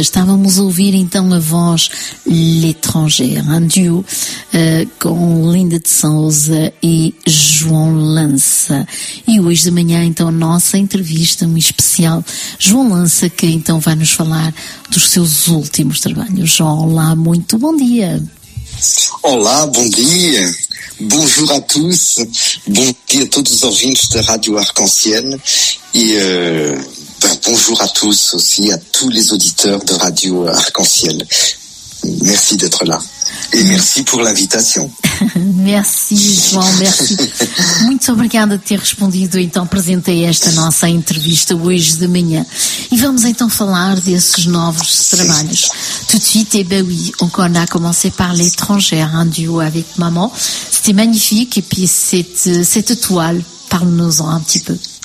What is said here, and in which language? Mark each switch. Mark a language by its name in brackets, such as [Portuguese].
[Portuguese] Estávamos a ouvir então a voz L'Étranger, um duo com Linda de Souza e João Lança. E hoje de manhã então a nossa entrevista, um especial João Lança, que então vai nos falar dos seus últimos trabalhos. João, olá, muito bom dia. Olá, bom dia. [French] Bonjour à tous, [Portuguese] bon dia a todos os ouvintes da Rádio Arc-en-Ciel e [French] bonjour à tous aussi, à tous les auditeurs de Rádio Arc-en-Ciel. Merci d'être là et merci pour l'invitation. Merci, João, merci. [Portuguese] Muito obrigada de ter respondido então presente a esta nossa entrevista hoje de manhã. E vamos então falar desses novos trabalhos. [French] Tout de suite, et ben oui, on a commencé par L'Étranger, un duo avec maman. C'était magnifique, et puis cette toile, parle-nous-en un petit peu.